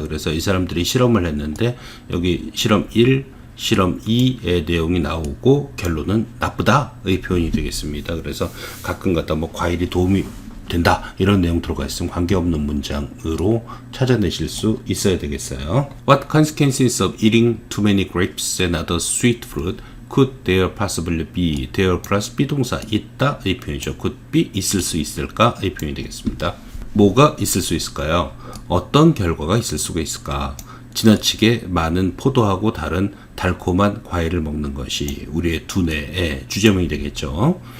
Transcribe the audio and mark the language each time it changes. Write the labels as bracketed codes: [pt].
[ko] 그래서 이 사람들이 실험을 했는데 여기 실험 1, 실험 2의 내용이 나오고 결론은 나쁘다의 표현이 되겠습니다. 그래서 가끔가다 뭐 과일이 도움이 된다, 이런 내용 들어가 있으면 관계없는 문장으로 찾아내실 수 있어야 되겠어요. [en] What consequences of eating too many grapes and other sweet fruit could there possibly be? [ko] there 플러스 비동사 있다, 이 표현이죠. could be, 있을 수 있을까, 이 표현이 되겠습니다. 뭐가 있을 수 있을까요? 어떤 결과가 있을 수가 있을까? 지나치게 많은 포도하고 다른 달콤한 과일을 먹는 것이 우리의 두뇌의 주제문이 되겠죠.